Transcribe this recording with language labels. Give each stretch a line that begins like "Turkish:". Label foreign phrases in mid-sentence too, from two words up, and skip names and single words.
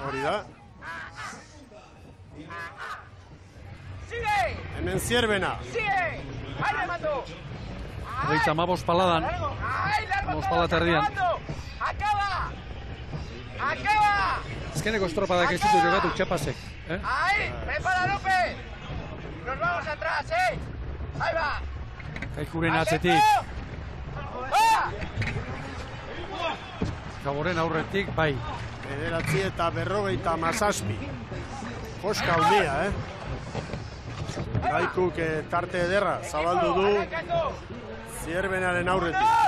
Basque: Hori da. Hemen Zierbena. Hogeita 15 paladan. 15 pala terdian. Azkeneko estropadak ez ditu jogatu Txapasek.
Spanish: Ahí, prepara López. Nos vamos atrás, Ahí va.
Basque: Kaikuren atzetik. Kaboren aurretik, bai. 9:47. Koska handia, Kaikuk tarte ederra, zabaldu du Zierbenaren aurretik.